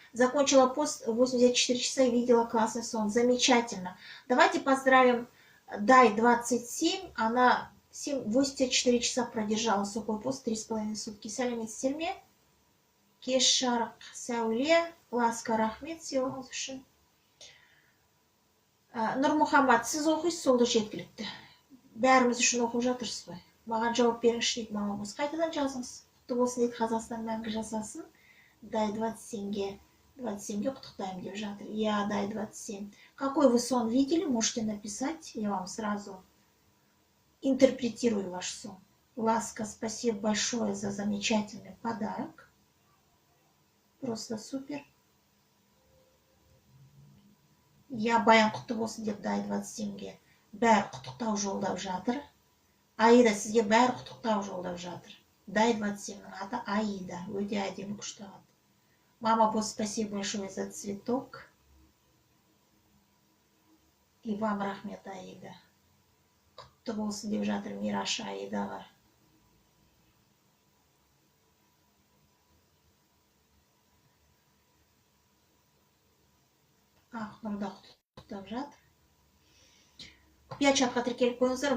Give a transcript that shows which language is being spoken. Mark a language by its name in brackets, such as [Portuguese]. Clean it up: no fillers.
[Russian] Закончила пост 84 часа и видела классный сон. Замечательно. Давайте поздравим Дай 27. Она 84 часа продержала сухой пост, 3,5 сутки. [Kazakh] Сәлеметсіздер серме. Кеш жарық сәуле. Ласка, рахмет сыйлығыңыз үшін. Нұрмұхаммад, сіз оқисыз, сол да жеткілікті. Бәріміз үшін оқып жатырсыз ғой. Маған жауап беріңізші дейді мамамыз. Қайтадан жазыңыз. Құтты болсын дейді, Қазақстан мәңгі жасасын. Дай 27-ге құттықтаймын деп жатыр. [Russian] Я, Дай 27. Какой вы сон видели? Можете написать. Я вам сразу интерпретирую ваш сон. Ласка, спасибо большое за замечательный подарок. Просто супер. [Kazakh] Я, Баян, құтты болсын деп Дай 27-ге бәрі құттықтау жолдап жатыр. Аида, сізге бәрі құттықтау жолдап жатыр. Дай 27-нің аты Аида. Өте әдемі күшті ат. [Russian] Мама, босс, спасибо большое за цветок. И вам рахмет, Аида. [Kazakh] Құтты болсын деп жатыр Мираша Аидаға. Ақнұрда құттықтап жатыр. Құпия чатқа тіркеліп қойыңыздар.